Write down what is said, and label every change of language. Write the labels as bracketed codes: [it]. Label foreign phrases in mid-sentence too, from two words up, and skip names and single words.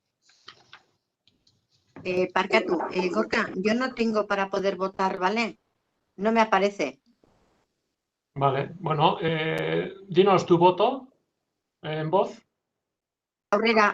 [eu] Parcatu, Gorka, [es] yo no tengo para poder votar, ¿vale? No me aparece. Vale, bueno, dinos tu voto en voz. [eu] Aurrera.